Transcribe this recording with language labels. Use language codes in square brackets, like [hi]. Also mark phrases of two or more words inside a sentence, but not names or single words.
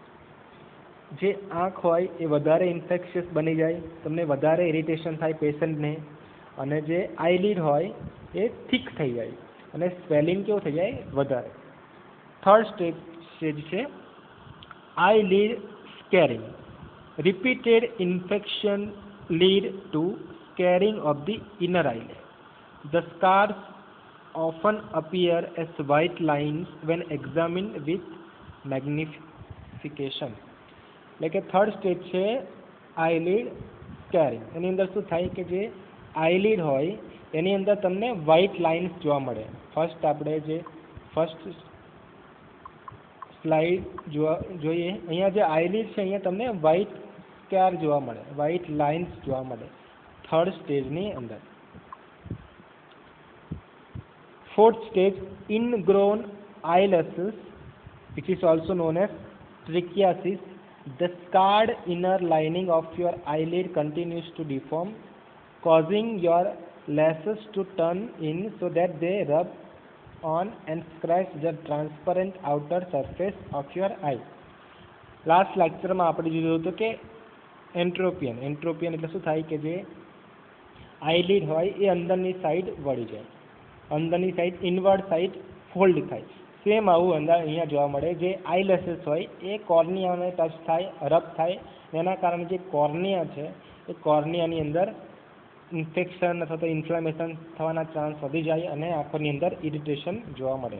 [gu] જે આંખ હોય એ વધારે ઇન્ફેક્શિયસ બની જાય, તમને વધારે ઇરિટેશન થાય પેશન્ટને, અને જે આઈલિડ હોય એ થીક થઈ જાય અને સ્વેલિંગ કેવું થઈ જાય? વધારે. [en] third stage [gu] છે [en] eyelid scarring. repeated infection lead to scarring of the inner eyelid. The scars often appear as white lines when examined with magnification. [gu] એટલે કે [en] third stage [gu] છે [en] eyelid scarring. [gu] એની અંદર શું થાય કે જે આઈલિડ હોય એની અંદર તમને [en] white lines [gu] જોવા મળે. આપણે જે [en] first slide [gu] જોઈએ, અહીંયા જે આઈલિડ છે અહીંયા તમને [en] white scar [gu] જોવા મળે, [en] white lines [gu] જોવા મળે થર્ડ સ્ટેજની અંદર. [en] Fourth stage, ingrown eyelashes, which is also known as trichiasis. The scarred inner lining of your eyelid continues to deform, causing your lashes to turn in so that they rub on and scratch the transparent outer surface of your eye. [gu] લાસ્ટ લેક્ચરમાં આપણે જોયું હતું કે એન્ટ્રોપિયન એટલે શું થાય કે જે આઈલિડ હોય એ અંદરની સાઈડ વળી જાય, અંદરની સાઈડ [en] inward side [gu] ફોલ્ડ થાય. સેમ આવું અંદર અહીંયા જોવા મળે. જે આઈલેસીસ હોય એ કોર્નિયાને ટચ થાય, રબ થાય, એના કારણે જે કોર્નિયા છે એ કોર્નિયાની અંદર ઇન્ફેક્શન અથવા તો ઇન્ફ્લામેશન થવાના ચાન્સ વધી જાય અને આંખોની અંદર ઇરિટેશન જોવા મળે.